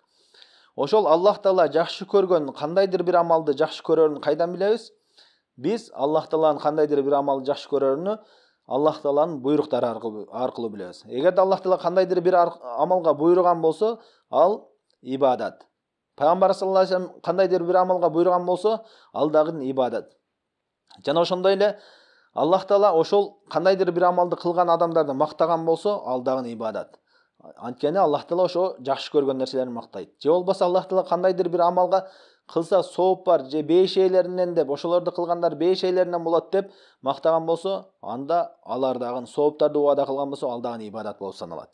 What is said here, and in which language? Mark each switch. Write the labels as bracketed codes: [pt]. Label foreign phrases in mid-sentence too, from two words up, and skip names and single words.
[ky] Ошол Аллах Таала жакшы көргөн кандайдыр бир амалды жакшы көрөрүн кайдан билебиз? Биз Аллах Тааланын кандайдыр бир амалды жакшы көрөрүнү Аллах Тааланын буйруктары аркылуу билебиз. Эгерде Аллах Таала кандайдыр бир амалга буйруган болсо, ал ибадат. Пайгамбар [ar] صلى الله عليه وسلم [ky] кандайдыр бир амалга буйруган болсо, ал дагы ибадат. Жана ошондой эле Аллах Таала ошол кандайдыр бир амалды кылган адамдарды мактаган болсо, ал дагы ибадат. Анткени Аллах Таала ошо жакшы көргөн нерселерин мактайт. Же болбосо Аллах Таала кандайдыр бир амалга кылса сооп бар, же беш эйлеринен деп, ошолорду кылгандар беш эйлеринен болот деп мактаган болсо, анда алар дагы сооптарды убада кылган болсо, ал дагы ибадат болуп саналат.